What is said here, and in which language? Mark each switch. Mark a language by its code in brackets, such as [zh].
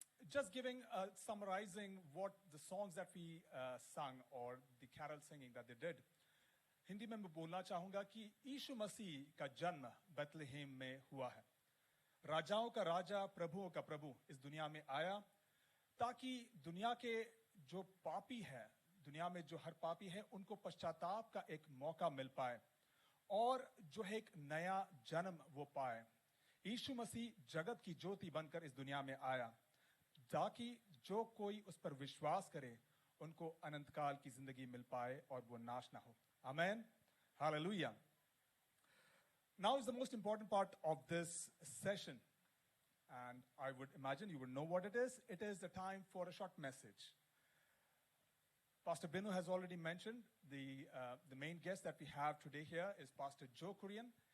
[en] Just summarizing what the songs that we sung or the carol singing that they did. [hi] Hindi में मैं बोलना चाहूंगा कि यीशु मसीह का जन्म बेथलेहेम में हुआ है. राजाओं का राजा, प्रभुओं का प्रभु इस दुनिया में आया ताकि दुनिया के जो पापी है, दुनिया में जो हर पापी है, उनको पश्चाताप का एक मौका मिल पाए और जो है एक नया जन्म वो पाए. यीशु मसीह जगत की ज्योति बनकर इस दुनिया में आया ताकि जो कोई उस पर विश्वास करे उनको अनंत काल की जिंदगी मिल पाए और वो नाश ना हो. [en] Amen. Hallelujah. Now is the most important part of this session, and I would imagine you would know what it is. It is the time for a short message. Pastor Binu has already mentioned the main guest that we have today here is Pastor Joe Kurian.